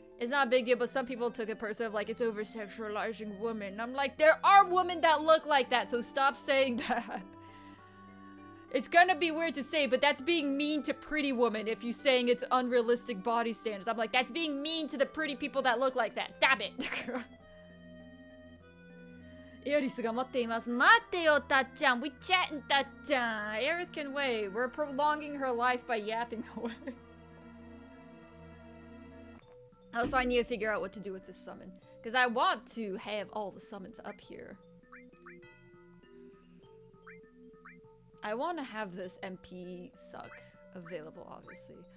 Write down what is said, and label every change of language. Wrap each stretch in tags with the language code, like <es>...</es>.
<en>It's not a big deal, but some people took it personally, like it's over sexualizing women. And I'm like, there are women that look like that, so stop saying that. It's gonna be weird to say, but that's being mean to pretty women if you're saying it's unrealistic body standards. I'm like, that's being mean to the pretty people that look like that. Stop it.</en> <ja>Erisが待っています。待ってよ、たっちゃん.</ja> <en>We chatting,</en> <ja>たっちゃん.</ja> <en>Aerith can wait. We're prolonging her life by yapping away. Also, I need to figure out what to do with this summon. Because I want to have all the summons up here. I want to have this MP suck available, obviously.</en>